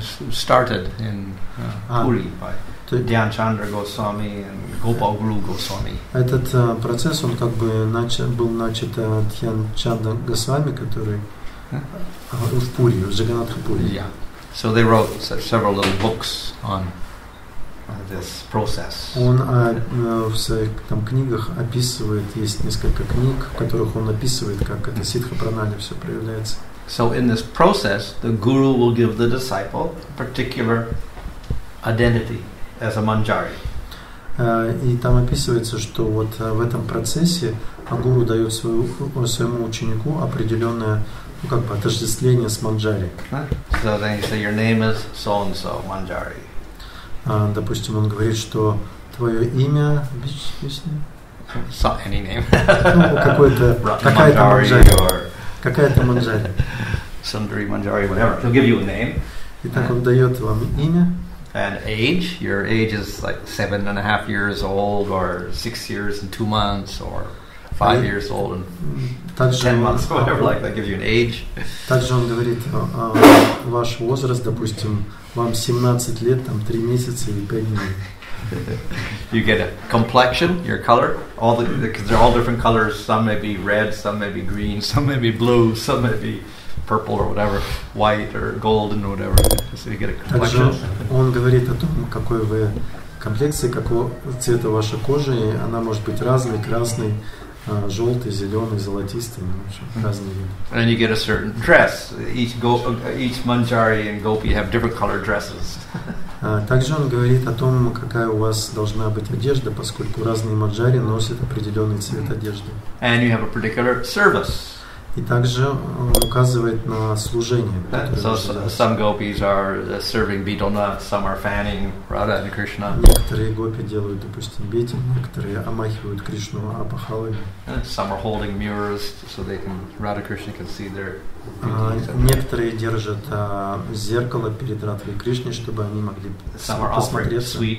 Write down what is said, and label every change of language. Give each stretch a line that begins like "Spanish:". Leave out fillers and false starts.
English: started in Puri by Dhyan Chandra Goswami and Gopal Guru Goswami.
Russian: Этот процесс, он как бы был начат Dhyan Chandra Goswami, который в Пури, в Джаганнатха Пури. Yeah.
English: So they wrote several little books on this process.
Russian: Он в своих там книгах описывает, есть несколько книг, в которых он описывает, как это Сидха Пранали все проявляется.
English: So in this process, the guru will give the disciple a particular identity as a manjari.
Russian: И там описывается, что вот в этом процессе гуру дает своему ученику определенное отождествление с манджари.
English: So then you say your name is so and so manjari.
Russian: Допустим, он говорит, что твое имя,
English: Any name.
Russian: какая-то манджари. Какая-то манджари.
English: Sundari, Manjari, whatever. He'll give you a name.
Russian: Итак, он дает вам имя.
English: And age. Your age is like 7.5 years old, or 6 years and 2 months, or 5 years old and 10 months, whatever like that. Gives you an age.
Russian: Также он говорит ваш возраст, допустим, вам 17 лет, там 3 месяца и 5 дней.
English: You get a complexion, your color, because they're all different colors. Some may be red, some may be green, some may be blue, some may be purple or whatever, white or golden or whatever. So you get a complexion.
Russian: Также он говорит о том, какой вы комплекции, какого цвета ваша кожа, и она может быть разной, красной, желтый, зеленый, золотистый, разные виды.
English: And you get a certain dress. Each manjari and gopi have different colored dresses.
Russian: Также он говорит о том, какая у вас должна быть одежда, поскольку разные манджари носят определенный цвет одежды.
English: And you have a particular service.
Russian: И также он указывает на служение.
English: So some gopis are serving bidona, some are fanning Radha and Krishna.
Russian: Некоторые гопи делают, допустим, бетинг, некоторые омахивают Кришну апахалами.
English: Some are holding mirrors so they can Radha Krishna can see their.
Russian: Некоторые держат зеркало перед Радхой Кришной, чтобы они могли посмотреться.